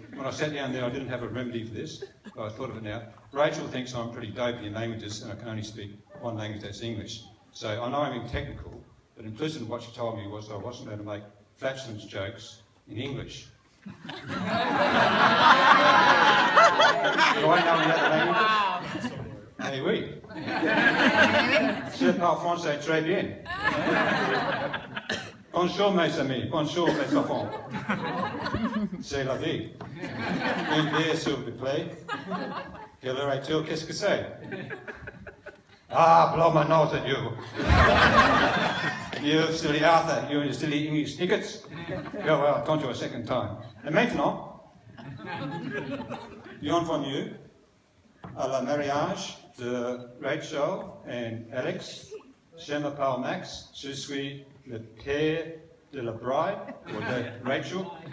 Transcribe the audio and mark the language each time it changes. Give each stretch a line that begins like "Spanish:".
English: When I sat down there, I didn't have a remedy for this, but I thought of it now. Rachel thinks I'm pretty dopey in languages, and I can only speak one language, that's English. So I know I'm being technical, but implicit in what she told me was that I wasn't going to make flatulence jokes in English. Do I know any other languages?
French: Eh oui. Je parle français très bien. Bonjour mes amis, bonjour mes enfants. C'est la vie. Une bière s'il vous plaît. Quelle heure est-il? Qu'est-ce que c'est?
English: Ah, blow my nose at you. You silly Arthur, you and your silly English tickets. Yeah, well, I've gone to a second time.
French: Et maintenant, bienvenue à la mariage de Rachel et Alex. Je m'appelle Max, je suis le père de la bride, or de Rachel.